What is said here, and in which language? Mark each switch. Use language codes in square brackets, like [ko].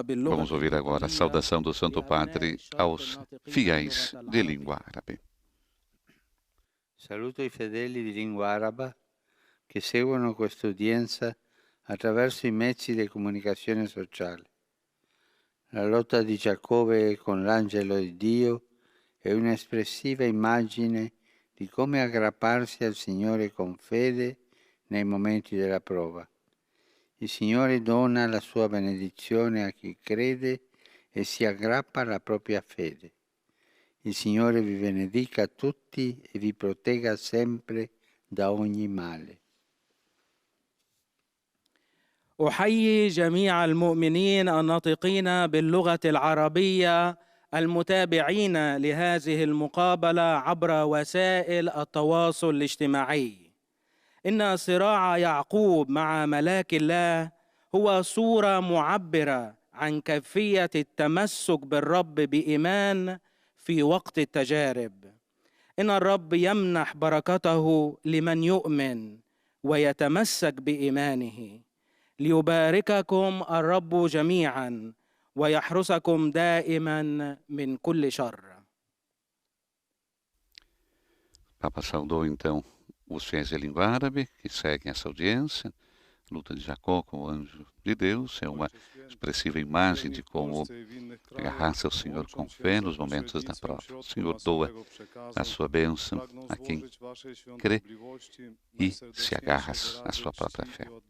[pt] Vamos ouvir agora a saudação do Santo Padre aos fiéis de língua árabe. [it] Saluto i fedeli di lingua araba che seguono questa udienza attraverso i mezzi di comunicazione sociale. La lotta di Giacobbe con l'angelo di Dio è un'espressiva immagine di come aggrapparsi al Signore con fede nei momenti della prova. Il Signore dona la sua benedizione a chi crede e si aggrappa alla propria fede. Il Signore vi benedica tutti e vi protegga sempre da ogni male. [ar] أحيي جميع المؤمنين الناطقين باللغة العربية المتابعين لهذه المقابلة عبر وسائل التواصل الاجتماعي. إن صراع يعقوب مع ملاك الله هو صورة معبرة عن كيفية التمسك بالرب بإيمان في وقت التجارب. إن الرب يمنح بركته لمن يؤمن ويتمسك بإيمانه. ليبارككم الرب جميعا ويحرسكم دائما من كل شر. [pt] Papa saudou então os fiéis de língua árabe que seguem essa audiência. Luta de Jacó com o anjo de Deus é uma expressiva imagem de como agarrar-se ao Senhor com fé nos momentos da prova. O Senhor doa a sua bênção a quem crê e se agarra à sua própria fé.